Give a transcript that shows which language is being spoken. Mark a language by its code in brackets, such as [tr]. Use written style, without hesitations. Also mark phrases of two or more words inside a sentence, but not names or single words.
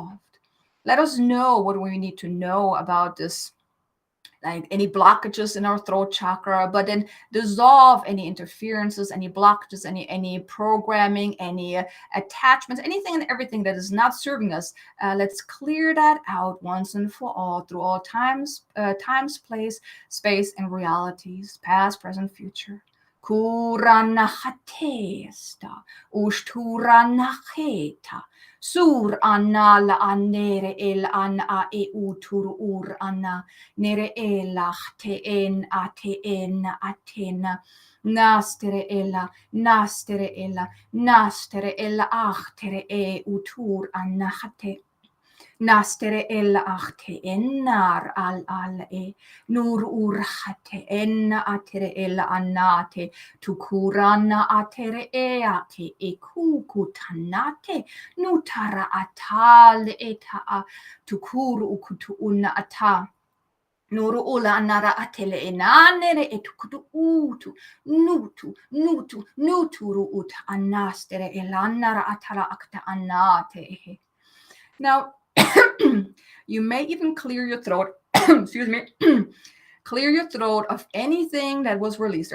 [en] Let us know what we need to know about this like any blockages in our throat chakra, but then dissolve any interferences, any blockages, any programming, any attachments, anything and everything that is not serving us. Let's clear that out once and for all through all times, place, space, and realities, past, present, future. Kurana hatesta, usturana heta. Sur anna la annere el an a e utur ur anna nere elach te en atena nastere ella achtere e utur anna hate. Nastere el achte ennar al e nur urhate en atere el anate tukurana atere eate e kukutanate nutara atal eta a tukuru ukutu una ata. Nuru ula anara atele enanere etukutu utu nuturu ut anastere elanara atara akta anate. Now, you may even clear your throat, excuse me, clear your throat of anything that was released.